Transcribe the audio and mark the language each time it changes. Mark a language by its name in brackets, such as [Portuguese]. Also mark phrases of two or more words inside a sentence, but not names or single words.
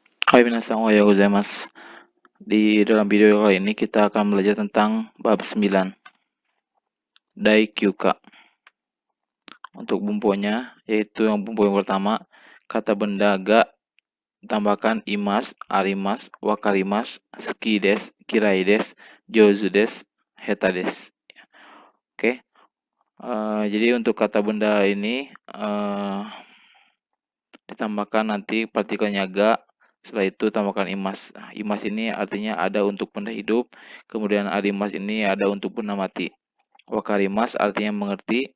[Japanese] はい、皆さん、おはようございます. [Indonesian] Di dalam video kali ini kita akan belajar tentang bab 9, Daikyuka. Untuk bumponya, yaitu yang bumpo yang pertama, kata benda ga tambahkan imas, [Japanese] あります、わかります、好きです、嫌いです、上手です、下手です. [Indonesian] Oke. Jadi untuk kata benda ini ditambahkan nanti partikelnya ga. Setelah itu tambahkan imas. Imas ini artinya ada untuk benda hidup. Kemudian arimas ini ada untuk benda mati. Wakarimas artinya mengerti.